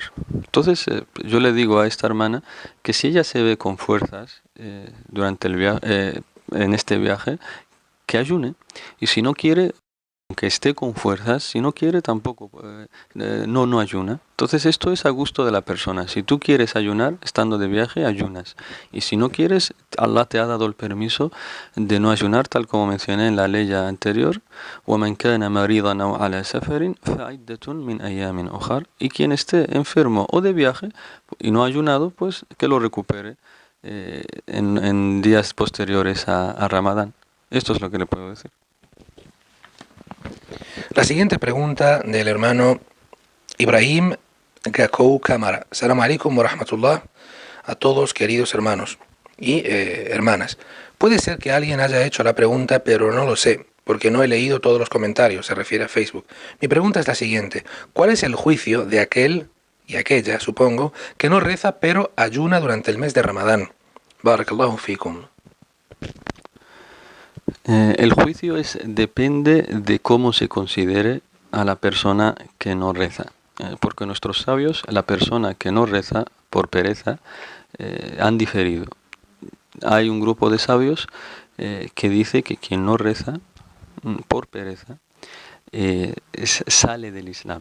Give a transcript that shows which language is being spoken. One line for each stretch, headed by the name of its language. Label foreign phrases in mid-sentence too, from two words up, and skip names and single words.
Spanish: Entonces yo le digo a esta hermana que si ella se ve con fuerzas durante el viaje, en este viaje, que ayune, y si no quiere, aunque esté con fuerzas, si no quiere tampoco, no ayuna. Entonces esto es a gusto de la persona. Si tú quieres ayunar estando de viaje, ayunas. Y si no quieres, Allah te ha dado el permiso de no ayunar, tal como mencioné en la ley anterior.
Arabic: وَمَنْ كَانَ مَرِيضًا أَوْ عَلَى سَفَرٍ فَعِدَّةٌ مِنْ أَيَّامٍ أُخَرَ.
Spanish: Y quien esté enfermo o de viaje y no ha ayunado, pues que lo recupere en días posteriores a Ramadán. Esto es lo que le puedo decir. La siguiente pregunta del hermano Ibrahim Gakou Kamara.
Arabic: سلام عليكم ورحمة الله
Spanish: a todos, queridos hermanos y hermanas. Puede ser que alguien haya hecho la pregunta, pero no lo sé, porque no he leído todos los comentarios, se refiere a Facebook. Mi pregunta es la siguiente: ¿cuál es el juicio de aquel y aquella, supongo, que no reza pero ayuna durante el mes de Ramadán?
Arabic: بارك الله فيكم.
Spanish: El juicio depende de cómo se considere a la persona que no reza. Porque nuestros sabios, la persona que no reza por pereza, han diferido. Hay un grupo de sabios que dice que quien no reza por pereza sale del Islam.